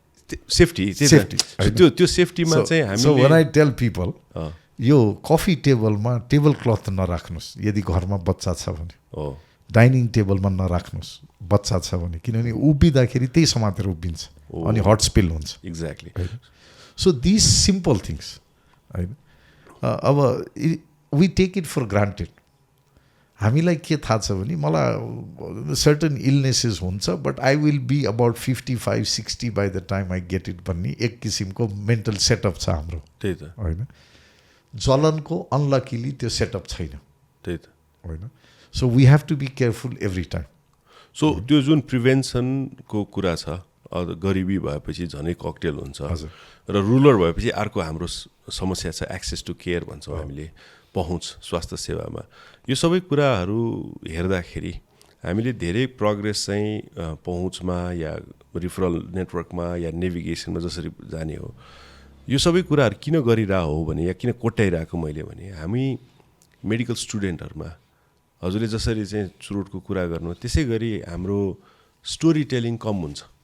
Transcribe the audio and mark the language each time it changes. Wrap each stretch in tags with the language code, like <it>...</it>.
<ne>Safety. त्यो सेफ्टीमा चाहिँ हामी.</ne> <en>so when I tell people</en> <ne>यो कफी टेबलमा टेबल क्लथ नराख्नुहोस् यदि घरमा बच्चा छ भने. डाइनिङ टेबलमा नराख्नुहोस् बच्चा छ भने, किनभने उभिँदाखेरि त्यही समातेर उभिन्छ अनि हट स्पिल हुन्छ.</ne> <en>Exactly. So this simple things होइन. अब we take it for granted.</en> <ne>हामीलाई के थाहा छ भने मलाई सर्टन इलनेसेस हुन्छ</ne> <en>but I will be about 55-60 by the time I get it</en> <ne>भन्ने एक किसिमको मेन्टल सेटअप छ हाम्रो. त्यही त होइन. जलनको अनलकिली त्यो सेटअप छैन. त्यही त होइन.</ne> <en>So we have to be careful every time.</en> <ne>So त्यो जुन प्रिभेन्सनको कुरा छ, गरिबी भएपछि झनै ककटेल हुन्छ र रुरल भएपछि अर्को हाम्रो समस्या छ एक्सेस टु केयर भन्छौँ हामीले. पहुँच स्वास्थ्य सेवामा यो सबै कुराहरू हेर्दाखेरि हामीले धेरै प्रोग्रेस चाहिँ पहुँचमा या रिफरल नेटवर्कमा या नेभिगेसनमा जसरी जाने हो यो सबै कुराहरू किन गरिरहेको हो भने या किन कोट्याइरहेको मैले भने हामी मेडिकल स्टुडेन्टहरूमा हजुरले जसरी चाहिँ सुरुटको कुरा गर्नु त्यसै गरी हाम्रो स्टोरी टेलिङ कम हुन्छ</ne>